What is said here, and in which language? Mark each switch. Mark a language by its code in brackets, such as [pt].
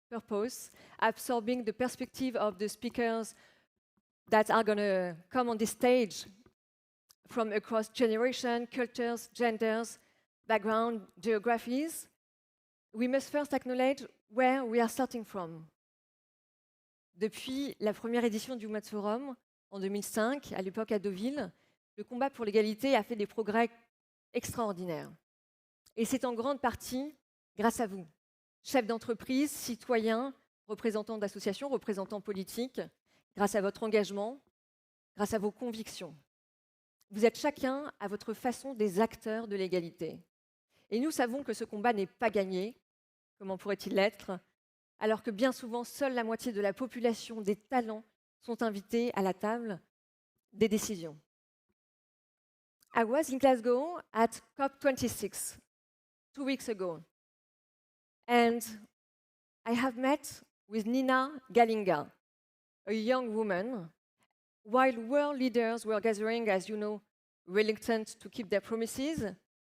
[en] purpose, absorbing the perspective of the speakers that are going to come on this stage from across generation, cultures, genders, background, geographies, we must first acknowledge where we are starting from. [fr] Depuis la première édition du Women's Forum, en 2005, à l'époque à Deauville, le combat pour l'égalité a fait des progrès extraordinaires. Et c'est en grande partie grâce à vous, chefs d'entreprise, citoyens, représentants d'associations, représentants politiques, grâce à votre engagement, grâce à vos convictions. Vous êtes chacun, à votre façon, des acteurs de l'égalité. Et nous savons que ce combat n'est pas gagné. Comment pourrait-il l'être? Alors que bien souvent, seule la moitié de la population des talents sont invités à la table des décisions. [en] I was in Glasgow at COP26 2 weeks ago, and I have met with Nina Galinga, a young woman, while world leaders were gathering, as you know, reluctant to keep their promises.